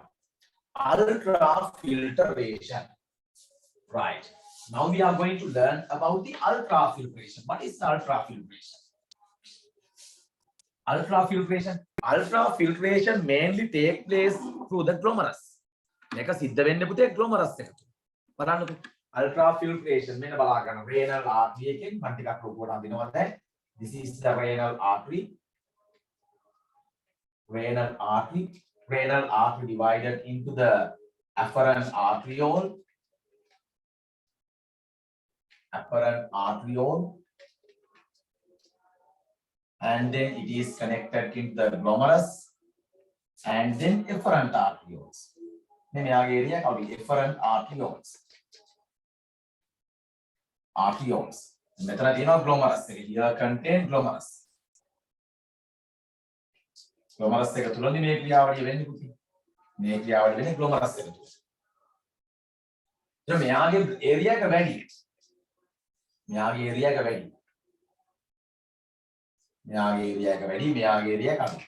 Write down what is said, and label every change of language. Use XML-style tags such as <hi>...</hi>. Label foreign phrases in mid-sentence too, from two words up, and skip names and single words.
<en>Ultrafiltration. Right, now we are going to learn about the ultrafiltration. What is ultrafiltration? Ultrafiltration mainly take place through the glomerus.</en> <si>මේක සිද්ධ වෙන්නේ පුතේ glomerus එක තුල. බලන්නකෝ. Ultrafiltration මෙන්න බලා ගන්න. renal artery එකෙන් මම ටිකක් ලොකුවට අඳිනවා දැන්.</si> <en>This is the renal artery. Renal artery divided into the afferent arteriole. And then it is connected into the glomerus and then efferent arterioles.</en> <si>මේ මෙයාගේ area කවුද?</si> <en>efferent arterioles.</en> <si>මෙතන තියෙනවා glomerus එක.</si> <en>Here contain glomerus.</en> <si>glomerus එක තුලනේ මේ ක්‍රියාවලිය වෙන්නේ පුතේ. මේ ක්‍රියාවලිය වෙන්නේ glomerus එක තුල. එතකොට මෙයාගේ ඒරියා එක වැඩි. මෙයාගේ ඒරියා එක වැඩි. මෙයාගේ ඒරියා එක වැඩි, මෙයාගේ ඒරියා එක අඩු.</si>